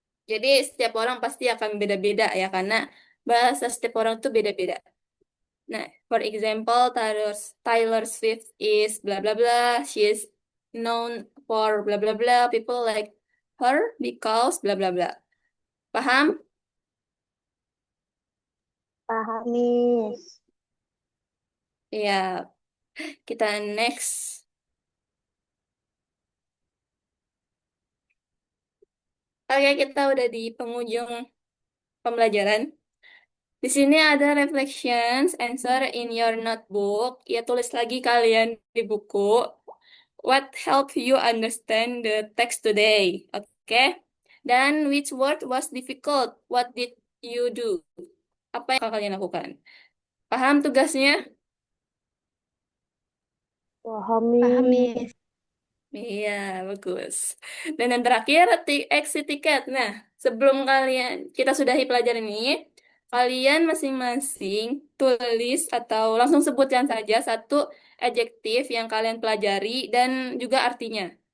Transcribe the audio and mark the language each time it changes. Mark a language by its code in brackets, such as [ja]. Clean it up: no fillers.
[id] Jadi, setiap orang pasti akan beda-beda ya, karena bahasa setiap orang tuh beda-beda. [en] Nah, for example, Taylor Swift is blah blah blah. She is known for blah blah blah. People like her because blah blah blah. [id] Paham? Paham, Miss. Ya, kita next. Oke, kita udah di penghujung pembelajaran. Di sini ada [en] reflections, answer in your notebook. [id] Ya, tulis lagi kalian di buku. [en] What helped you understand the text today? Oke. Dan which word was difficult? What did you do? [id] Apa yang kalian lakukan? Paham tugasnya? Paham, Paham, [en] Miss. Miss. [id] Iya, bagus. Dan yang terakhir, exit ticket. Nah, sebelum kalian kita sudahi pelajaran ini, kalian masing-masing tulis atau langsung sebutkan saja satu adjektif yang kalian pelajari dan juga artinya.